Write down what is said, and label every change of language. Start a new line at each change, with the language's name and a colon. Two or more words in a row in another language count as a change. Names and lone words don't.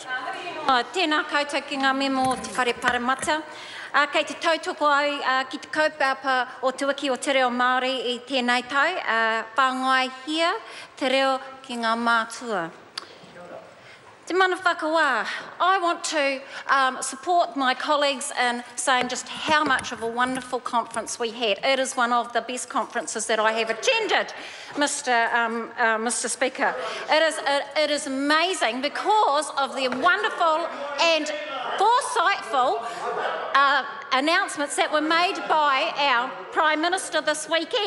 Māori: Tēnā koutou ki ngā memo te whare paramata. Kei te tautoko au ki te kaupapa o te wiki o te reo Māori I tēnei tau. Whāngai hia te reo ki ngā mātua. Te mana whakawā,
English: I want to support my colleagues in saying just how much of a wonderful conference we had. It is one of the best conferences that I have attended, Mr. Speaker. It is amazing because of the wonderful and foresightful announcements that were made by our Prime Minister this weekend.